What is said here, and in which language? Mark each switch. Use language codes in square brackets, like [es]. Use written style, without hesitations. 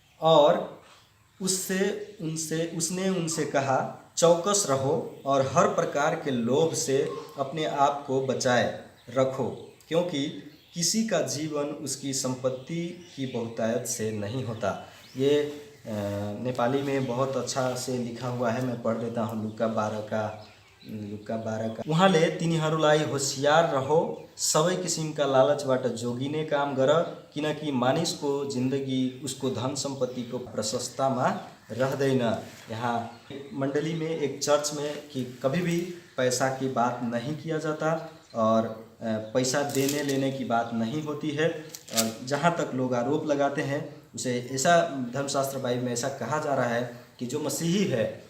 [hi] और उसने उनसे कहा, चौकस रहो और हर प्रकार के लोभ से अपने आप को बचाए रखो, क्योंकि किसी का जीवन उसकी संपत्ति की बहुतायत से नहीं होता। ये नेपाली में बहुत अच्छा से लिखा हुआ है, मैं पढ़ देता हूँ। [ne] लूका 12 का उहाँले तिनीहरूलाई होशियार रहो, सबै किसिमका लालचबाट जोगिने काम गर, किनकि मानिसको जिन्दगी उसको धन सम्पत्तिको प्रशस्तामा रहदैन। [hi] यहाँ मंडली में, एक चर्च में कि कभी भी पैसा की बात नहीं किया जाता और पैसा देने लेने की बात नहीं होती है। और जहाँ तक लोग आरोप लगाते हैं उसे ऐसा धर्मशास्त्र बाइबल में ऐसा कहा जा रहा है कि जो मसीही है